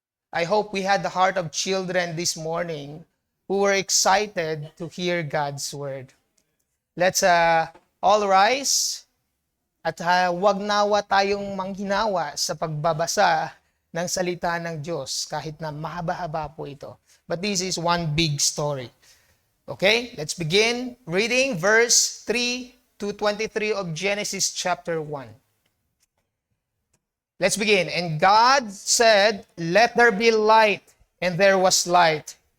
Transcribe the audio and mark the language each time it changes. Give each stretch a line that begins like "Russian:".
English: I hope we had the heart of children this morning who were excited to hear God's word.
Filipino: Let's all rise at wag nawa tayong manghinawa sa pagbabasa ng salita ng Diyos kahit na mahaba-haba po ito.
English: But this is one big story. Okay, let's begin reading verse 3 to 23 of Genesis chapter 1. Let's begin. And God said, "Let there be light," and there was light.